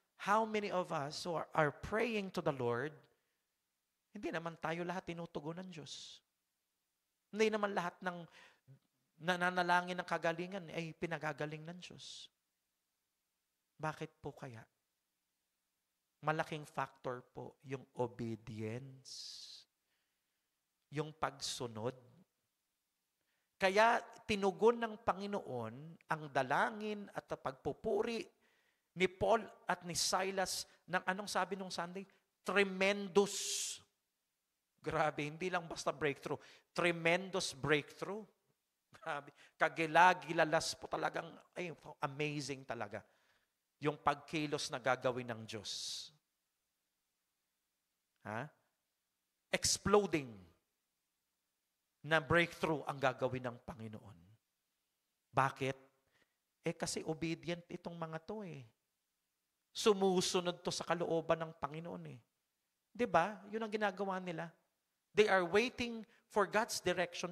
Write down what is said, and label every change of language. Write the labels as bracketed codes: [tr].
[en] How many of us who are praying to the Lord, [tl] hindi naman tayo lahat tinutugon ng Diyos. Hindi naman lahat ng nananalangin ng kagalingan ay pinagagaling ng Diyos. Bakit po kaya? Malaking factor po yung obedience, yung pagsunod. Kaya tinugon ng Panginoon ang dalangin at pagpupuri ni Paul at ni Silas ng anong sabi nung Sunday? Tremendous. Grabe, hindi lang basta breakthrough. Tremendous breakthrough. Grabe. Kagilagilalas po talagang, ay, amazing talaga. Yung pagkilos na gagawin ng Diyos. Exploding na breakthrough ang gagawin ng Panginoon. Bakit? Kasi obedient itong mga to eh. Sumusunod to sa kalooban ng Panginoon eh. 'Di ba? Yun ang ginagawa nila. [en] They are waiting for God's direction.